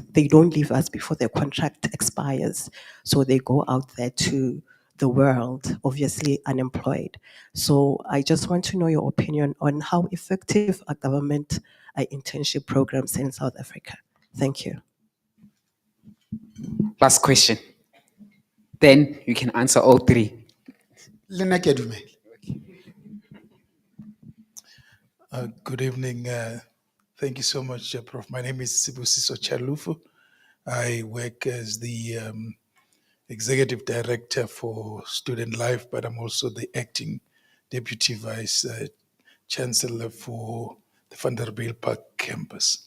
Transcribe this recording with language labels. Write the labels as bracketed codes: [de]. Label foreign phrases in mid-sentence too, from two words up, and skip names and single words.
[en] They don't leave us before their contract expires. So they go out there to the world, obviously unemployed. So I just want to know your opinion on how effective are government internship programs in South Africa. Thank you. Last question. Then you can answer all 3. [tn] Le nna ke a dumela. [en] Good evening. Thank you so much, Prof. My name is Sibusiso Chalufu. I work as the Executive Director for Student Life, but I'm also the acting Deputy Vice Chancellor for the Vanderbilt Park campus.